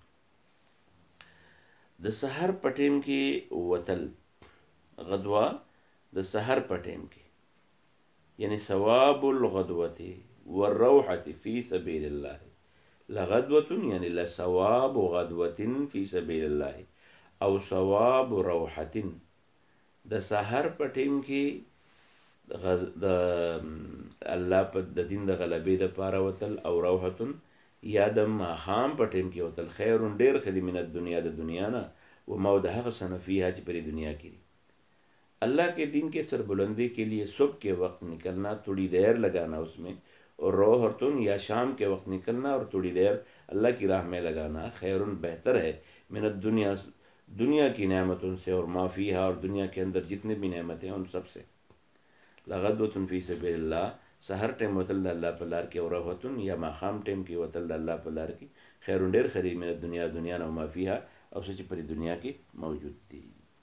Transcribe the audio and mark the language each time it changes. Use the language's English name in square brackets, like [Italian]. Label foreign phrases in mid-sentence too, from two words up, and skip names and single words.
[Pashto] د سحر پټیم کې وتل غدوه د سحر پټیم کې یعنی [Arabic] ثواب الغدوة والروحة فی سبیل الله لغدوة [Pashto] یعنی [Arabic] لثواب غدوة فی سبیل الله [Pashto] او [Arabic] ثواب روحة [Pashto] د سحر پټیم کې د الله په د دین د غلبې دپاره وتل او روحة یا د ماښام په ټیم کې وتل خیر ډېر ښه دي [Arabic] من الدنیا [Pashto] د دنیا نه وما او د هغه څه نه فیها چې پرې دنیا کې دي [Urdu] اللہ کے دین کے سربلندی کے لیے صبح کے وقت نکلنا تھوڑی دیر لگانا اس میں اور روحتن یا شام کے وقت نکلنا اور تھوڑی دیر اللہ کی راہ میں لگانا خیر بہتر ہے [Arabic] من الدنیا [Urdu] دنیا کی نعمتوں سے اور [Arabic] ما فیہا [Urdu] اور دنیا کے اندر جتنے بھی نعمتیں ہیں ان سب سے [Arabic] لغدوة فی سبیل اللہ [Pashto] سحر ٹیم وتل د الله په لار کې او روحتن یا ماښام ټیم کې وتل د الله په لار کې خیر ډېر ښه دي [Arabic] من الدنیا [Pashto] دنیا نه [Arabic] وما فیها [Pashto] او څه چې پرې دنیا کې موجود دي